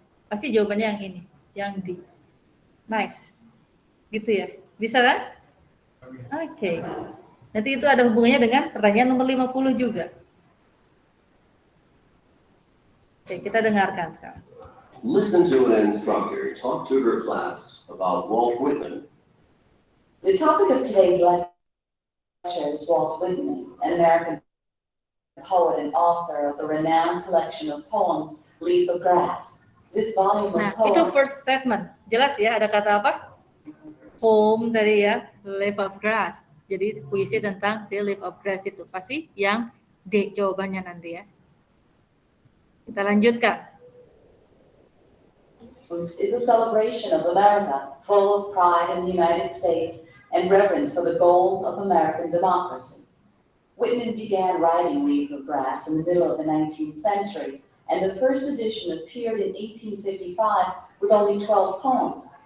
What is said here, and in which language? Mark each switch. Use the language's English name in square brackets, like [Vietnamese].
[Indonesian] Pasti jawabannya yang ini, yang D. [English] Nice. [Indonesian] Gitu ya. Bisa kan? Oke. Nanti itu ada hubungannya dengan pertanyaan nomor 50 juga. Oke, kita dengarkan sekarang. [English] Listen to an instructor talk to her class about Walt Whitman. The topic of today's lecture is Walt Whitman, an American poet and author of the renowned collection of poems, Leaves of Grass. This volume of [Indonesian] Nah, itu [English] poems... first statement. [Indonesian] Jelas ya, ada kata apa? Poem tadi ya, Leaf of Grass. Jadi puisi tentang si Leaf of Grass itu. Pasti yang D jawabannya nanti ya. Kita lanjutkan. [English] is a celebration of America, full of pride in the United States and reverence for the goals of American democracy. Whitman began writing Leaves of Grass in the middle of the 19th century, and the first edition appeared in 1855 with only 12 poems.